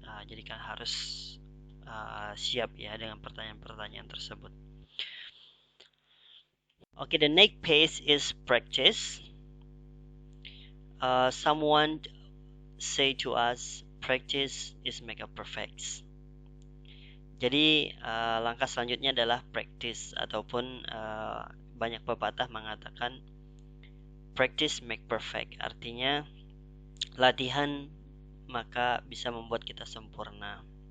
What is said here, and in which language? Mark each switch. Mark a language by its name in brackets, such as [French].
[Indonesian] Jadi kalian harus siap ya dengan pertanyaan-pertanyaan tersebut. [English] Okay, the next phase is practice. Someone say to us, practice is make a perfect. [Indonesian] Jadi langkah selanjutnya adalah practice, ataupun banyak pepatah mengatakan [English] practice make perfect, [Indonesian] artinya latihan maka bisa membuat kita sempurna.